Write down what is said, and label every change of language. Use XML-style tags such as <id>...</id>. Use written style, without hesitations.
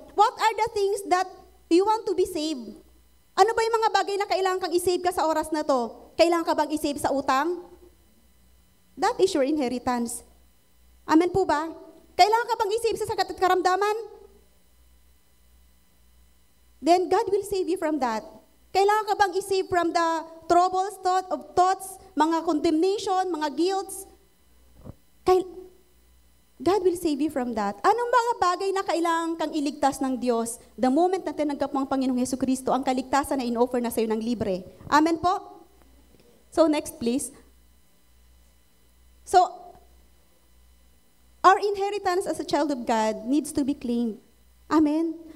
<en>What are the things that you want to be saved?</en> <tl>Ano ba yung mga bagay na kailangan kang isave ka sa oras na to? Kailangan ka bang isave sa utang?</tl> <en>That is your inheritance.</en> <tl>Amen po ba? Kailangan ka bang isave sa sakit at karamdaman?</tl> <en>Then God will save you from that.</en> <tl>Kailangan ka bang isave</tl> <en>from the troubles, thoughts, mga condemnation, mga guilts? God will save you from that.</en> <tl>Anong mga bagay na kailangan kang iligtas ng Diyos</tl> <en>the moment</en> <tl>na tinanggap mo ang Panginoong Hesukristo, ang kaligtasan na in-offer na sa'yo ng libre? Amen po?</tl> <en>So next please. So, our inheritance as a child of God needs to be claimed. Amen?</en>